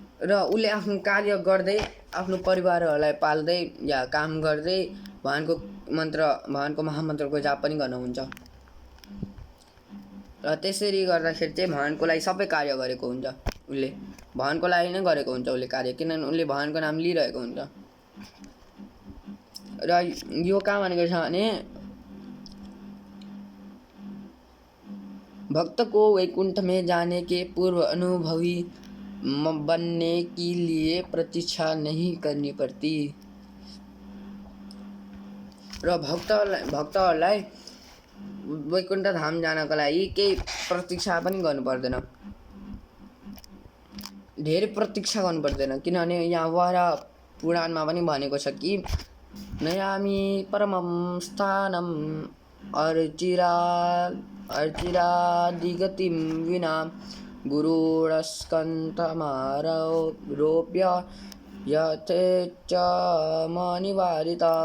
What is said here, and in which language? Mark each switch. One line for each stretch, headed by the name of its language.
Nepali: र उसले आफ्नो कार्य गर्दै आफ्नो परिवारहरूलाई पाल्दै या काम गर्दै भगवानको महामन्त्रको जाप पनि गर्नुहुन्छ। र त्यसरी गर्दाखेरि चाहिँ भगवानको लागि सबै कार्य गरेको हुन्छ, उसले भगवानको लागि नै गरेको हुन्छ उसले कार्य, किनभने उसले भगवानको नाम लिइरहेको हुन्छ। र यो कहाँ भनेको छ भने
Hindi: भक्त को वैकुंठ में जाने के पूर्व अनुभवी बनने के लिए प्रतीक्षा नहीं करनी पड़ती।
Nepali: र भक्तहरूलाई वैकुण्ठ धाम जानको लागि केही प्रतीक्षा पनि गर्नु पर्दैन, धेरै प्रतीक्षा गर्नु पर्दैन, किनभने यहाँ वरा पुराणमा पनि भनेको छ कि
Sanskrit: नयामी परमं स्थानम अर्चिरादिगतिं विना गुरुरस्कन्धमारोप्य यथेच मनिवारिता।